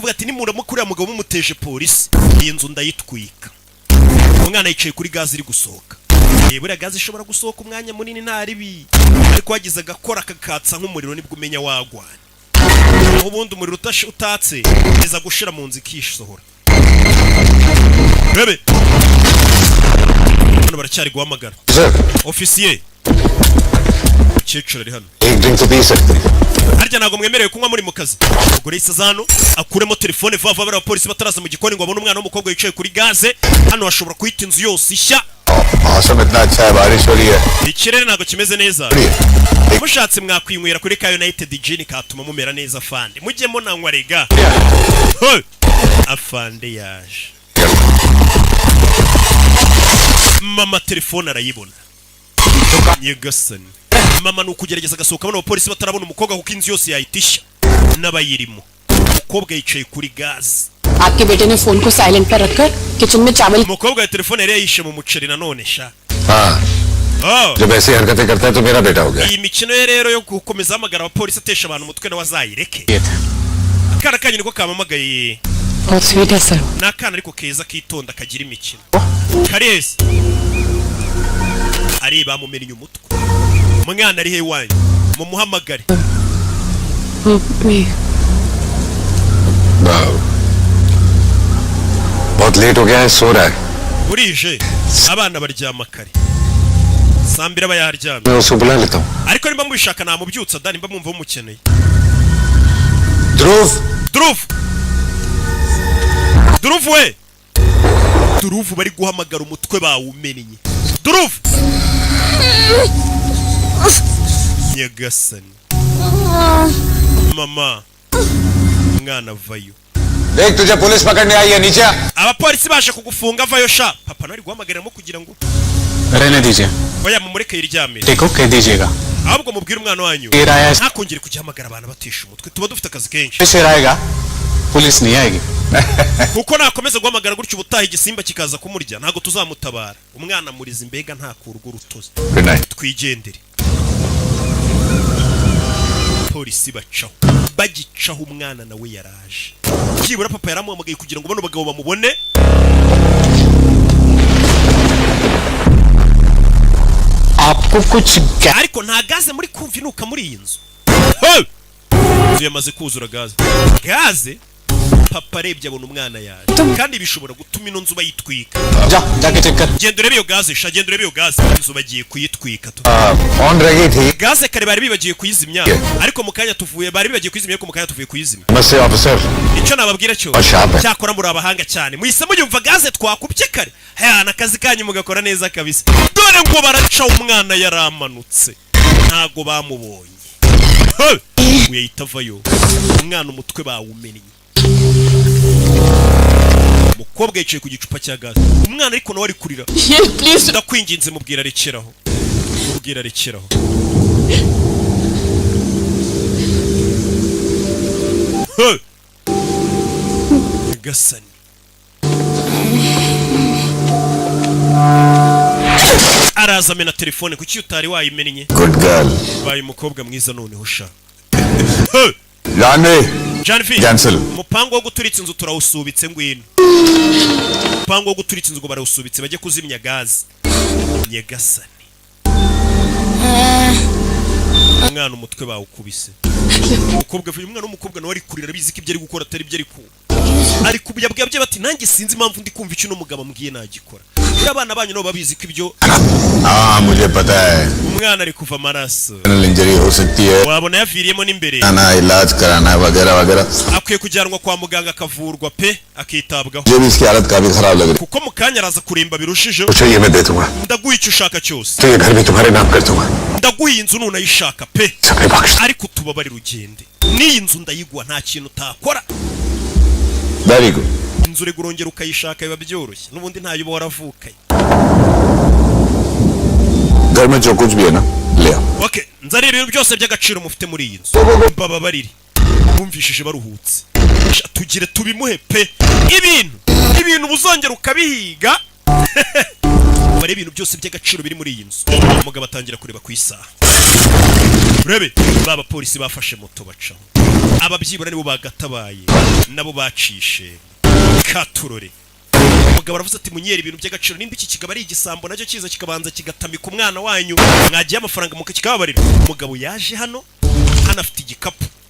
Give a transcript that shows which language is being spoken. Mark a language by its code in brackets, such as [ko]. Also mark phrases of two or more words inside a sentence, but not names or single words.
[rw] kuvuga ati nimuramukurira mugabo mumuteje polisi iyi nzu ndayitwika umwana yicaye kuri gazi iri gusohoka buriya gazi ishobora gusohoka umwanya munini nta ribi ariko wagize agakora kakatsa nk'umuriro nibwo umenya wagwana ubundi umuriro utatse neza gushira mu nzu ikishohora bebe hano baracyari guhamagara ofisiye Chechura ari hano [hi] एक ड्रिंक तो पी सकते हैं [rw] harya ntago mwemerewe kunywa muri mu kazi ubwo rero isazano akuremo telefone vava bara abapolisi bataraza mu gikoni ngo abone umwana w'umukobwa yicaye kuri gaze hano hashobora kuhita inzu yose ishya [hi] मौसम इतना अच्छा है बारिश हो रही है [rw] ikirere ntago kimeze neza mushatse mwakwinywera kuri ka United Gin katuma mumera neza afande mujyemo nanywa rega afande yaje mama telefone arayibona nyegasani mama nukugerageza gasohoka bano abapolisi batarabona umukobwa kuko inzu yose yayitisha n'abayirimo umukobwa yicaye kuri gaze [hi] आपके बेटे ने फोन को साइलेंट पर रखकर किचन में चावल [rw] umukobwa ya telefone yari yishe mu muceri nanone sha [hi] जब ऐसी हरकतें करता है तो मेरा बेटा हो गया [rw] iyi mikino ye rero yo gukomeza hamagara abapolisi atesha abantu umutwe nawe azayireke akana kanyu niko kamamagaye [hi] बहुत स्वीट है सर [rw] ni akana ariko keza kitonda kagira imikino karezi ari bamumennye umutwe umwana ari he wanyu mumuhamagare [hi] बहुत लेट हो गया है सो रहा है [rw] burije abana baryama kare sambira bayaryamye [hi] मैं उसको बुला लेता हूँ [rw] ariko nimba mubishaka namubyutsa da nimba mwumva mumukeneye [hi] ध्रुव [rw] Druv we Druv bari guhamagara umutwe bawumennye Druv Nyagasani Mama Mwana vayo [hi] देख तुझे पुलिस पकड़ने आई है नीचे [rw] abapolisi baje kugufunga vayo sha papa nari guhamagaramo kugira ngo [hi] रहने दीजिए [rw] oya mumureke yiryamire [hi] देखो कह दीजिएगा [rw] ahubwo mubwire umwana wanyu [hi] फिर आया [rw] ntakongere kugihamagara abantu batisha umutwe tuba dufite akazi kenshi [hi] फिर आएगा पुलिस नहीं आएगी [rw] kuko nakomeza guhamagara gutyo ubutaha igisimba kikaza kumurya ntago tuzamutabara umwana muriza imbega ntakura urwo rutozi [en] Good night. [rw] twigendere polisi bacaho bagicaho umwana nawe yaraje byibura papa yaramuhamagaye kugira ngo bano bagabo bamubone [hi] आपको कुछ [rw] ariko nta gaze muri kumva inuka muri iyi nzu inzu yamaze kuzura gaze papa arebye abona umwana yaje kandi bishobora gutuma ino nzu bayitwika [hi] जाके चेक कर [rw] genda urebe iyo gaze sha genda urebe iyo gaze inzu bagiye kuyitwika [hi] ऑन रह गई थी [rw] gaze kare bari bibagiye kuyizimya ariko mu kanya tuvuye bari bibagiye kuyizimya ariko mu kanya tuvuye kuyizimya [hi] नमस्ते ऑफिसर [rw] icyo nababwira cyo Ashaka. cyakora muri abahanga cyane muhise muyumva gaze twakubye kare hana akazi kanyu mugakora neza kabisa dore ngo baraca umwana yaramanutse ntago bamubonye uyahita avayo umwana umutwe bawumennye umukobwa yicaye ku gicupa cya gaze umwana ariko nawe ari kurira ndakwinginze mubwira rekeraho Gasani araza amena telefone kuki utari wayimennye [en] good girl [rw] baye umukobwa mwiza noneho sha [hi] जानवी [rw] Janvi [en] Cancel. [rw] umupango wo guturitsa inzu turawusubitse ngwino umupango wo guturitsa inzu ngo barawusubitse bajye kuzimya gaze Nyagasani umwana umutwe bawukubise umukobwa vuye umwana w'umukobwa nawe ari kurira bizi ko ibyo ari gukora atari byo ari kubuyabwabye bati nanjye sinzi impamvu ndi kumva icyo n'umugabo ambwiye nagikora uri abana banyu nabo babizi ko ibyo [hi] हाँ मुझे पता है [rw] umwana ari kuva amaraso [hi] इंजरी हो सकती है [rw] wabona yaviriyemo n'imbere [hi] आना इलाज कराना वगैरह वगैरह [rw] akwiye kujyanwa kwa muganga akavurwa pe akitabwaho [hi] मुझे भी इसकी हालत काफी खराब लग रही [rw] kuko mu kanya araza kuremba birushijeho [hi] है चाहिए मैं दे दूंगा [rw] ndaguha icyo ushaka cyose [hi] तो ये घर भी तुम्हारे नाम कर दूंगा [rw] ndaguha iyi nzu nunayishaka pe [hi] सबने बख्श [rw] ariko tubabarire ugende n'iyi nzu ndayiguha nta kintu utakora [en] very good [rw] inzu uri urongera ukayishaka biba byoroshye n'ubundi ntayo uba waravukanye [hi] घर में जो कुछ भी है ना ले आओ [rw] okay nzareba ibintu byose by'agaciro mufite muri iyi nzu bababarire bumvishije baruhutse tugire tubimuhe pe ibintu buzongera ukabihiga bare ibintu byose by'agaciro biri muri iyi nzu umugabo atangira kureba ku isaha urebe baba polisi bafashe moto bacaho ababyibura nibo bagatabaye nabo bacishe katurore umugabo aravuze ati munyere ibintu by'agaciro nimba iki kigabo ari igisambo nacyo kiza kikabanza kigatamika umwana wanyu mwagiye amafaranga mukakikababarira umugabo yaje hano afite igikapu